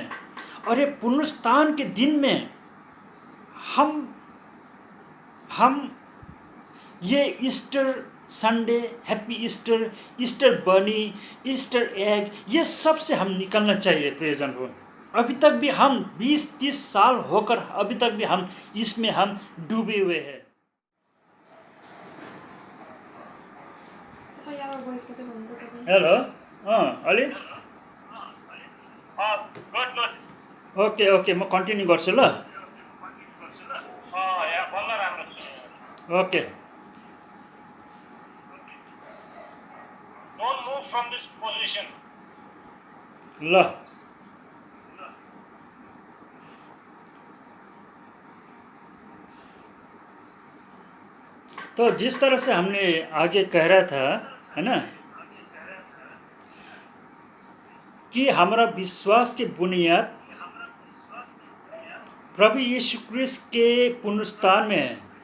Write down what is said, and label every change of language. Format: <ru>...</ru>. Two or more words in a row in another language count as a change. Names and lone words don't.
<hi>और ये पुनरुत्थान के दिन में हम ये</hi> <en>Easter Sunday, Happy Easter, Easter bunny, Easter egg,</en> <hi>ये सब से हम निकलना चाहिए प्रियजन हो। अभी तक भी हम 20-30 साल होकर अभी तक भी हम इसमें हम डूबे हुए हैं।</hi> <ne>हेलो, अलि ओके, म कन्टिन्यू गर्छु ल। ओके,</ne> <en>Don't move from this position.</en> <ne>ल।</ne> <hi>तो जिस तरह से हमने आगे कह रहा था, है ना, कि हमारा विश्वास की बुनियाद प्रभु यीशु ख्रीष्ट के पुनरुत्थान में है।</hi>